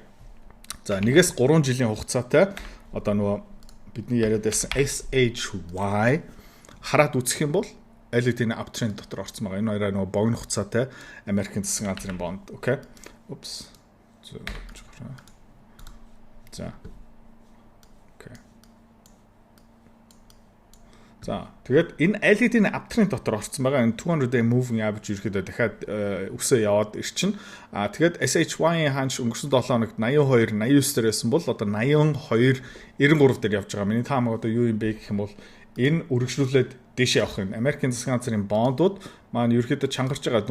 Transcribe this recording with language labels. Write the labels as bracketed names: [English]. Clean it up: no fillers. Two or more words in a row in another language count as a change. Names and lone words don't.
[Mongolian] За 1-3 жилийн хугацаатай одоо нөгөө бидний яриад байсан SHY хараад үзэх юм бол аль хэдийн uptrend дотор орсон байгаа. Энэ хоёроо нөгөө богино хугацаатай Америкийн засгийн газрын бонд. Окей. Упс. За. За тэгээд энэ аль хэдийн uptrend дотор орсон байгаа. Энэ [English] 200-day moving average [Mongolian] ерөөхдөө дахиад өсөө яваад ирчин. Тэгээд SHY-ийн ханш өнгөрсөн 7 хоногт 82, 89 дээр байсан бол одоо 82, 93 дээр явж байгаа. Миний таамаг одоо юу юм бэ гэх юм бол энэ үргэлжлүүлээд дээшээ явах юм. Америкийн засгийн газрын бондууд маань ерөөхдөө чангарч байгаа.